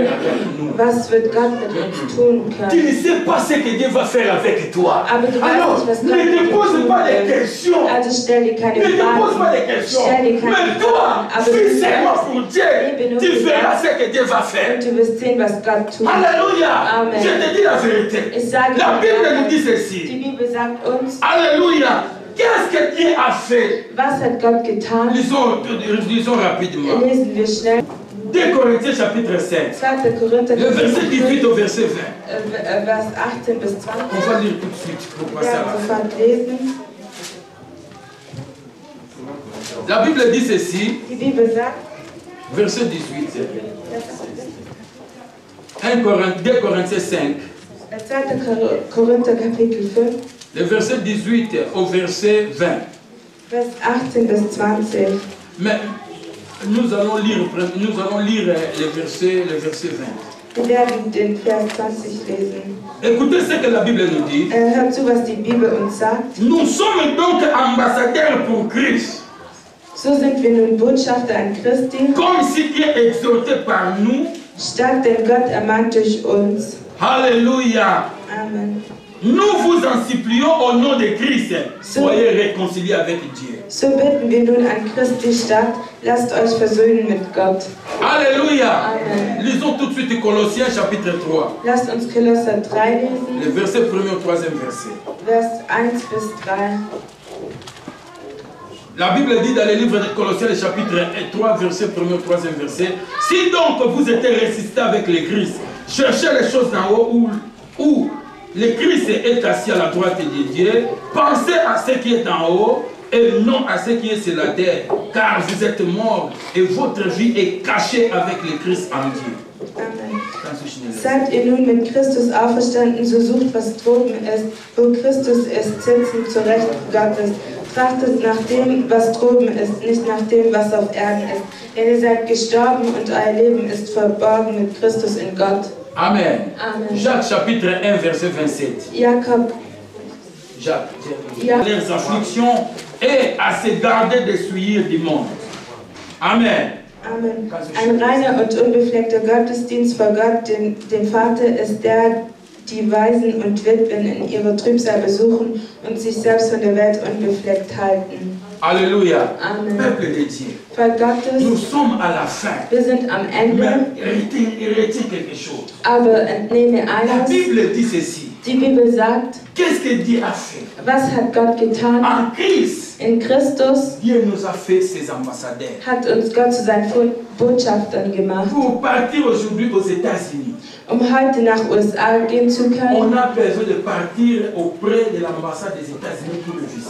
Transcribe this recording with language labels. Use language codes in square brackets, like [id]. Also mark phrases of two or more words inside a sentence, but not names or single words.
[de] Was wird Gott mit uns tun können? [fr] Tu ne sais pas ce que Dieu va faire avec toi. [de] Aber du weißt nicht, was Gott [fr] ne te pose pas des questions. [de] Also stell dir keine Fragen. [fr] Ne te pose pas des questions. Mais toi, vis seulement pour Dieu. Tu verras ce que Dieu va faire. [de] Und du wirst sehen, was Gott tut. [fr] Alléluia. Amen. Je te dis la vérité. [de] Ich sage [fr] la Bible nous dit ceci. [de] Die Bibel sagt uns. [fr] Alléluia. Qu'est-ce que Dieu a fait? [de] Was hat Gott getan? [fr] Lisons rapidement. [de] Lesen wir schnell. [fr] 2 Corinthiens chapitre 7. [de] 2. Korinther [fr] le verset 18 au verset 20. [de] Vers 18 bis 20. [fr] On va lire tout de suite pour passer à la fin. [de] Lesen. [fr] La Bible dit ceci. [de] Die Bibel sagt. [fr] Verset 18. 2 Corinthiens 5. [de] 2. Korinther Kapitel 5. [fr] Le verset 18 au verset 20. [de] Vers 18 bis 20. [fr] Mais nous allons lire le verset 20. [de] Wir werden den Vers 20 lesen. [fr] Écoutez ce que la Bible nous dit. [de] Hört zu, was die Bibel uns sagt. [fr] Nous sommes donc ambassadeurs pour Christ. [de] So sind wir nun Botschafter an Christi. [fr] Comme si Dieu exhortait par nous. [de] Statt denn Gott ermahnt durch uns. Halleluja. Amen. [fr] Nous vous en supplions au nom de Christ. Soyez réconciliés avec Dieu. [de] So bitten wir nun an Christi statt, lasst euch versöhnen mit Gott. [fr] Alléluia. Amen. Lisons tout de suite Colossiens chapitre 3. [de] Lasst uns Kolosser 3 lesen. [fr] Le verset 1er au 3e verset. [de] Vers 1 bis 3. [fr] La Bible dit dans le livre de Colossiens, chapitre 3, verset 1er au 3e verset. Si donc vous êtes ressuscité avec le Christ, cherchez les choses en haut où le Christ est assis à la droite de Dieu. Pensez à ce qui est en haut et non à ce qui est sur la terre. Car vous êtes morts et votre vie est cachée avec le Christ en Dieu. Amen. [de] Seid ihr nun mit Christus auferstanden, so sucht, was droben ist, wo Christus ist, sitzend zur Rechten Gottes. Trachtet nach dem, was droben ist, nicht nach dem, was auf Erden ist. Denn ihr seid gestorben und euer Leben ist verborgen mit Christus in Gott. Amen. Amen. [fr] Jacques chapitre 1 verset 27. [de] Jakob. [fr] Jacques. Leurs afflictions et à se garder des souillures du monde. Amen. Amen. [de] Ein reiner und unbefleckter Gottesdienst vor Gott, dem Vater, ist der, die Waisen und Witwen in ihrer Trübsal besuchen und sich selbst von der Welt unbefleckt halten. [fr] Alléluia. Amen. Peuple de Dieu. [de] Volk Gottes, [fr] Nous sommes à la fin. [de] wir sind am Ende, [fr] Mais retiens quelque chose. [de] aber entnehme [fr] La [de] eines. [fr] Bible dit ceci. [de] Die Bibel sagt, [fr] Qu'est-ce que Dieu a fait? [de] was hat Gott getan? [fr] En Christ, [de] In Christus [fr] Dieu nous a fait ses ambassadeurs. [de] hat uns Gott zu seinen Botschaftern gemacht. [fr] Pour partir aujourd'hui aux États-Unis, [de] Heute nach USA gehen zu [fr] on [de] können, [fr] a besoin de partir auprès de l'ambassade des États-Unis pour le visa.